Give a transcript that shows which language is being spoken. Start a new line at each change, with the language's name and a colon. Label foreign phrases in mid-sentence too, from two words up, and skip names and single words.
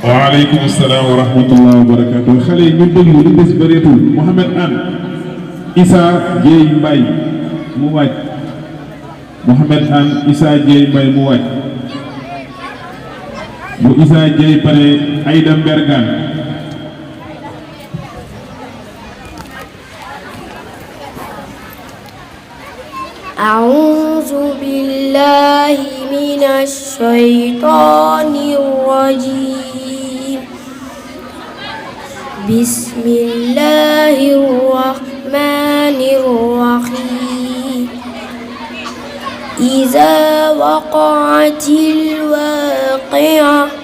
Arabic: وعليكم السلام ورحمة الله وبركاته.
Wolof: xale yi ñu déglu li des bëreetul Mouhamed Anne Issa Dieye Mbaye mu wàcc Mouhamed Anne Issa Dieye Mbaye mu wàcc bu Issa Dieye pare Aïda Mbergane.
Arabic: أعوذ بالله من الشيطان الرجيم بسم الله الرحمن الرحيم إذا وقعت الواقعة